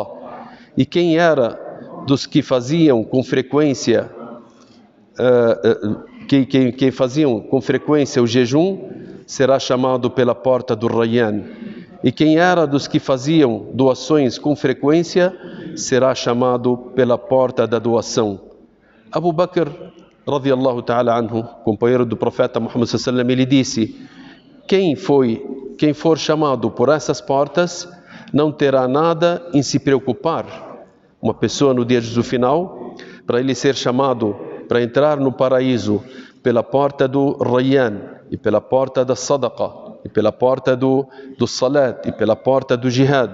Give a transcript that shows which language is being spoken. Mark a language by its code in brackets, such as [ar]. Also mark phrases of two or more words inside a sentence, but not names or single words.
[pt] E quem era dos que faziam com frequência quem faziam com frequência o jejum será chamado pela porta do Rayyan. E quem era dos que faziam doações com frequência será chamado pela porta da doação. Abu Bakr [ar] رضي الله تعالى عنه, [pt] companheiro do profeta Muhammad [ar] صلى الله عليه وسلم, [pt] ele disse: quem for chamado por essas portas não terá nada em se preocupar. Uma pessoa no dia do final, para ele ser chamado para entrar no paraíso pela porta do Rayyan, e pela porta da Sadaqa, e pela porta do Salat, e pela porta do Jihad.